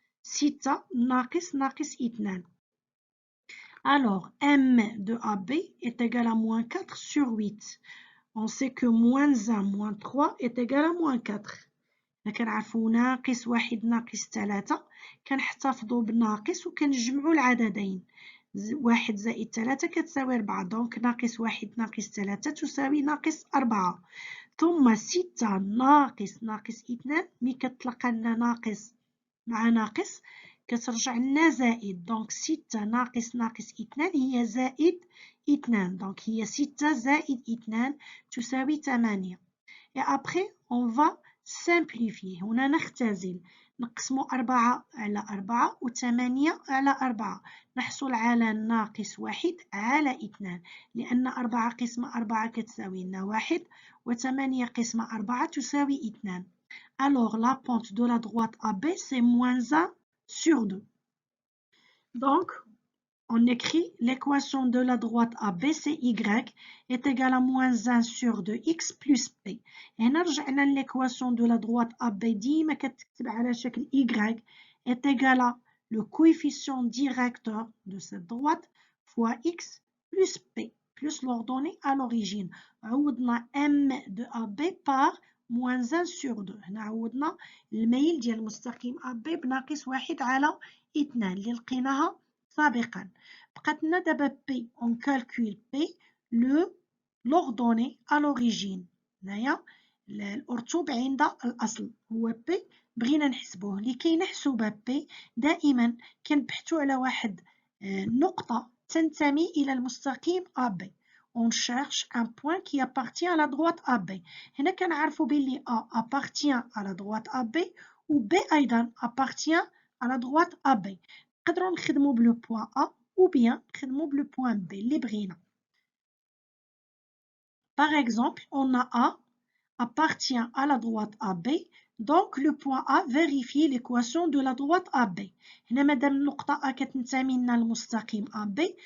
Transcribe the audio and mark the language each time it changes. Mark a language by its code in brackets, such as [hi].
[ar] 6 ناقص 2. [fr] Alors, M de AB est égal à -4 sur 8. On sait que -1 moins 3 est égal à -4. [ar] كنعرفوا ناقص 1 ناقص 3 كنحتفظوا بالناقص وكنجمعوا العددين. 1 زائد 3 كتساوي 4. دونك ناقص 1 ناقص 3 تساوي ناقص 4. ثم 6 ناقص 2 ملي كتلقى لنا ناقص مع ناقص كترجع لنا زائد. دونك 6 ناقص 2 هي زائد 2. دونك هي 6 زائد 2 تساوي 8. [fr] Et après on va simplifier. [ar] هنا نختزل. نقسموا 4 على 4 و 8 على 4. نحصل على ناقص 1 على 2. لأن 4 قسمة 4 كتساوي لنا 1 و 8 قسمة 4 تساوي 2. [fr] Alors la pente de la droite AB c'est -1 sur 2. Donc, on écrit l'équation de la droite ABCY est égale à -1 sur 2x plus b. [ar] هنا رجعنا [fr] l'équation de la droite AB [ar] ديما كتكتب على شكل [fr] y est égal à le coefficient directeur de cette droite fois x plus b plus l'ordonnée à l'origine. [ar] عوضنا [fr] M de AB par moins 1 sur 2. [ar] هنا عوضنا الميل ديال المستقيم AB بناقص 1 على 2 اللي لقيناها سابقا. بقات لنا دابا P. [fr] On calcule P, l'ordonnée à l'origine. [ar] هنايا الأرتوب عند الأصل هو P. بغينا نحسبوه. لكي نحسب P دائما كنبحثوا على واحد نقطة تنتمي إلى المستقيم AB. [fr] On cherche un point qui appartient à la droite AB. [ar] هنا كنعرفوا بلي [fr] A appartient à la droite AB [ar] و B أيضا [fr] appartient à la droite AB. [ar] نقدروا نخدموا بلو point A [fr] ou bien [ar] نخدموا بلو point B اللي بغينا. [fr] Par exemple, on a A appartient à la droite AB. Donc le point A vérifie l'équation de la droite AB. [ar] هنا مادام النقطة A كتنتمي لنا المستقيم AB.